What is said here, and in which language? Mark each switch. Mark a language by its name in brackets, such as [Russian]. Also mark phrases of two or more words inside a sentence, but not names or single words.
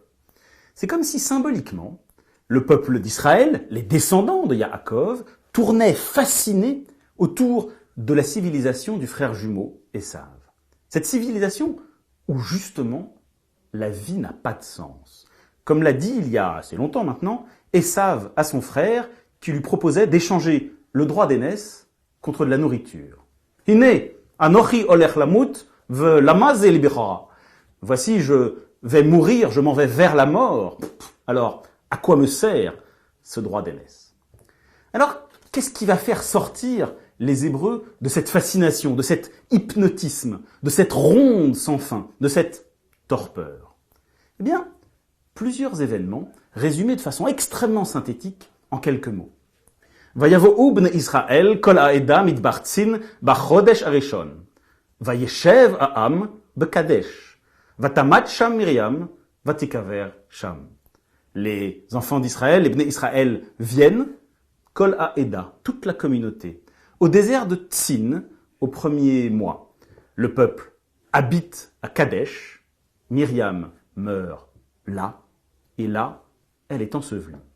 [French] C'est comme si symboliquement, le peuple d'Israël, les descendants de Yaakov, tournaient fascinés autour de la civilisation du frère jumeau Esav. Cette civilisation où justement la vie n'a pas de sens. Comme l'a dit il y a assez longtemps maintenant, Esav à son frère qui lui proposait d'échanger le droit d'aînesse contre de la nourriture. [Hebrew] הנה אנכי הולך למות ולמה זה לי בכורה. [French] Voici, je vais mourir, je m'en vais vers la mort. Alors, à quoi me sert ce droit d'aînesse? Alors, qu'est-ce qui va faire sortir les Hébreux de cette fascination, de cet hypnotisme, de cette ronde sans fin, de cette torpeur? Eh bien, plusieurs événements résumés de façon extrêmement synthétique en quelques mots. [Hebrew] ויבואו בני ישראל כל העדה מדבר צין בחודש הראשון. וישב העם בקדש. ותמת שם מרים ותקבר שם. [French] Les enfants d'Israël, les [Hebrew] בני ישראל [French] viennent, [Hebrew] כל העדה, [French] toute la communauté, au désert de Tzin, au premier mois. Le peuple habite à Kadesh, Myriam meurt là, et là, elle est ensevelie.